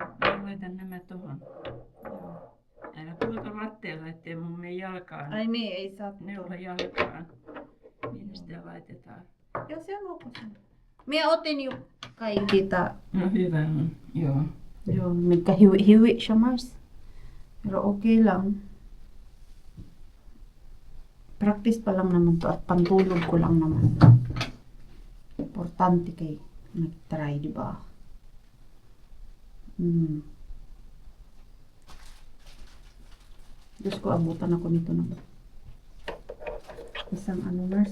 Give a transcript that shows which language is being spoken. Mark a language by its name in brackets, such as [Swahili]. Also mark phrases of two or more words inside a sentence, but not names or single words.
[Finnish] Mä laitan nämä tohon. Joo. Älä puhuta lattialla, ettei mun mene jalkaan. Ai niin, ei saa Neula jalkaan. Minne sitä laitetaan? Joo, se on ok. Minä otin jo kaikki No hyvä on, joo. [Filipino] Joo, mikä hiwi siya Mars. Pero okay lang. Practice pa lang naman to at pantulog ko lang naman. Importante kay nag-try, di ba? Diyos ko, abutan ako nito ng isang Mars.